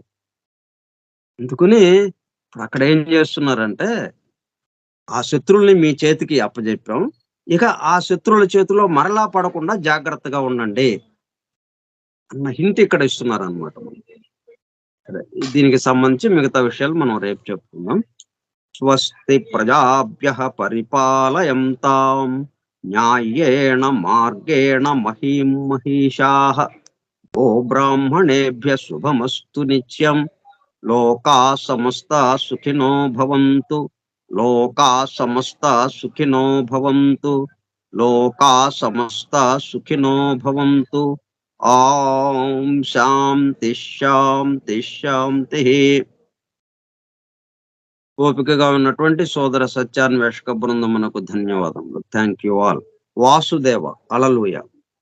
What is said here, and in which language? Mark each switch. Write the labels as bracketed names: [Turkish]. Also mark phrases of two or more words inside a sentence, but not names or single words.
[Telugu] అందుకని ఇప్పుడు అక్కడ ఏం చేస్తున్నారంటే, ఆ శత్రువుల్ని మీ చేతికి అప్పజెప్పాం, ఇక ఆ శత్రువుల చేతిలో మరలా పడకుండా జాగ్రత్తగా ఉండండి అన్న హింట్ ఇక్కడ ఇస్తున్నారు అనమాట. దీనికి సంబంధించి మిగతా విషయాలు మనం రేపు చెప్పుకుందాం. [Sanskrit] స్వస్తి ప్రజాభ్యః పరిపాలయంతాం న్యాయేణ మార్గేణ మహీం మహిషాః గో బ్రాహ్మణేభ్యః శుభమస్తు నిత్యం లోకా సమస్తా సుఖినో భవంతు లోకా సమస్తా సుఖినో భవంతు లోకా సమస్తా సుఖినో భవంతు. ఓం శాంతి శాంతి శాంతి. [Telugu] ఓపికగా ఉన్నటువంటి సోదర సత్యాన్వేషక బృందమునకు ధన్యవాదములు. [English] thank you all. వాసుదేవ. హల్లెలూయా.